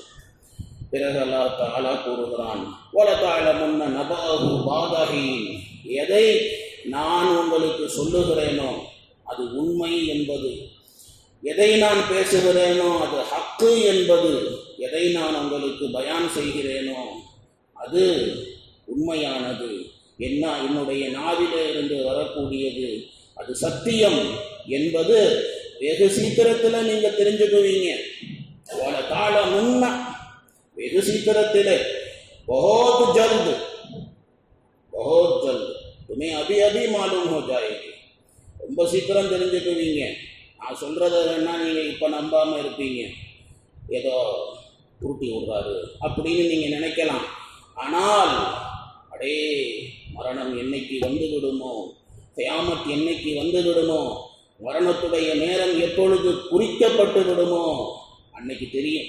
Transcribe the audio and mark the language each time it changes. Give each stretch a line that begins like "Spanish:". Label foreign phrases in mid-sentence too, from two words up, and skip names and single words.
Tamil: பிறகு
Arabic: الله تعالى
Tamil: கூறுகிறான்,
Arabic: ولتعلمن نبأه بعد حين,
Tamil: எதை நான் உங்களுக்கு சொல்லுகிறேனோ அது உண்மை என்பது, எதை நான் பேசுகிறேனோ அது ஹக்கு என்பது, எதை நான் உங்களுக்கு பயான் செய்கிறேனோ அது உண்மையானது, என்னுடைய நாவிலே இருந்து வரக்கூடியது அது சத்தியம் என்பது வெகு சீக்கிரத்தில் நீங்க தெரிஞ்சுக்குவீங்க.
Arabic: ولتعلمن,
Tamil: வெகு சீக்கிரத்தில்,
Hindi: बहुत जल्द, बहुत जल्द तुम्हें अभी अभी मालूम हो जाएगी,
Tamil: ரொம்ப சீக்கிரம் தெரிஞ்சுக்குவீங்க. நான் சொல்கிறத வேணா நீங்கள் இப்போ நம்பாமல் இருப்பீங்க, ஏதோ உருட்டி விடுறாரு அப்படின்னு நீங்கள் நினைக்கலாம். ஆனால் அடே மரணம் என்னைக்கு வந்து விடுமோ, கியாமத் என்னைக்கு வந்து விடுமோ, மரணத்துடைய நேரம் எப்பொழுது குறிக்கப்பட்டு விடுமோ அன்னைக்கு தெரியும்.